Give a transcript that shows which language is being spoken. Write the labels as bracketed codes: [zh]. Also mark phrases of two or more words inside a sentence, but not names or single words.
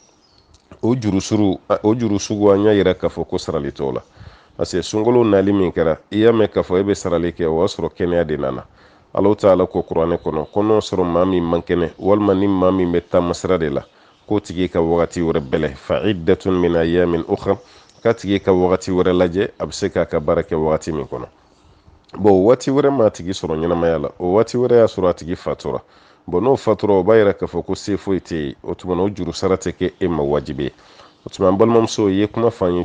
[bm] o juru sugu an y'a yira k'a fɔ ko sarali t'o la parce que sunkalo nali min kɛra i y'a mɛn k'a fɔ e bɛ sarali kɛ o y'a sɔrɔ kɛnɛya de nana Allahu Taala ko kuranɛ kɔnɔ ko n'o sɔrɔ maa min man kɛnɛ walima ni maa min bɛ taama sira de la k'o tigi ka wagati wɛrɛ bɛlɛ [ar] فعدة من أيام أخر [bm] k'a tigi ka wagati wɛrɛ lajɛ a bɛ se k'a ka baara kɛ wagati min kɔnɔ bon waati wɛrɛ m'a tigi sɔrɔ ɲɛnamaya la o waati wɛrɛ y'a sɔrɔ a tigi fatura bon n'o fatura o b'a yira k'a fɔ ko se foyi tɛ yen o tuma na o juru sara tɛ kɛ e ma wajibi ye o tuma an balimamuso ye kuma fɔ an ye